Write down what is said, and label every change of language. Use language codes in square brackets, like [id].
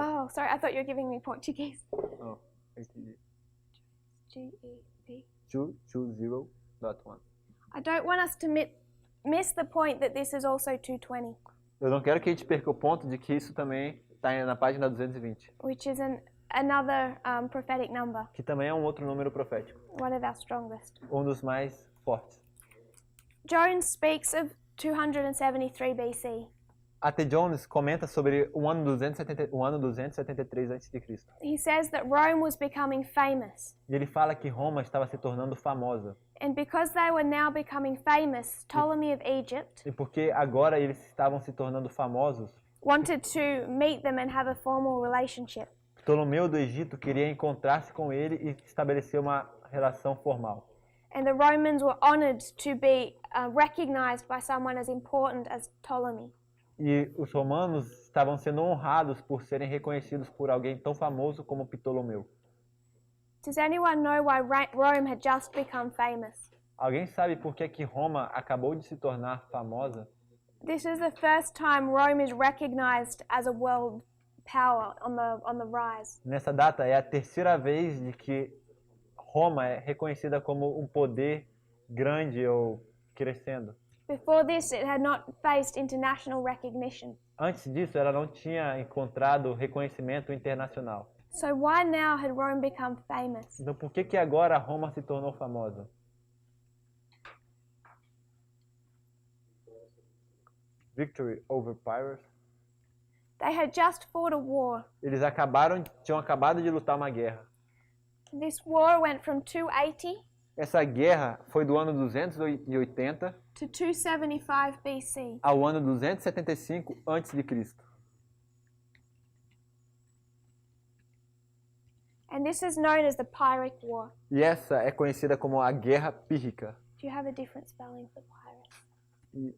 [en] Oh, sorry, I thought you were giving me Portuguese. Oh, A.T.G. G.E.P. 220.1. I don't want us to miss the point that this is also 220, [pt] Eu não quero que a gente perca o ponto de que isso também está na página 220, [en] which is another prophetic number, [pt] que também é um outro número profético, [en] one of our strongest. [pt] um dos mais fortes. [en] Jones speaks of 273 BC. [pt] A.T. Jones comenta sobre o ano 273 a.C. [en] He says that Rome was becoming famous. [pt] E ele fala que Roma estava se tornando famosa. [en] And because they were now becoming famous, Ptolemy of Egypt [pt] E porque agora eles estavam se tornando famosos, [en] wanted to meet them and have a formal relationship. [pt] Ptolomeu do Egito queria encontrar-se com ele e estabelecer uma relação formal. [en] And the Romans were honored to be recognized by someone as important as Ptolemy. [pt] E os romanos estavam sendo honrados por serem reconhecidos por alguém tão famoso como Ptolomeu. [en] Does anyone know why Rome had just become famous? [pt] Alguém sabe por que Roma acabou de se tornar famosa? [en] This is the first time Rome is recognized as a world power on the rise. [pt] Nessa data é a terceira vez de que Roma é reconhecida como um poder grande ou crescendo. [en] Before this, it had not faced international recognition. [pt] Antes disso, ela não tinha encontrado reconhecimento internacional. [en] So why now had Rome become famous? [pt] Então por que agora Roma se tornou famosa? [en] Victory over Pyrrhus. They had just fought a war. [pt] Eles tinham acabado de lutar uma guerra. [en] This war went from 280 [pt] Essa guerra foi do ano 280 [en] to 275 BC. [pt] ao ano 275 a.C. [en] And this is known as the Pyrrhic War. [pt] E essa é conhecida como a Guerra Pírrica. [en] Do you have a different spelling for Pyrrhus?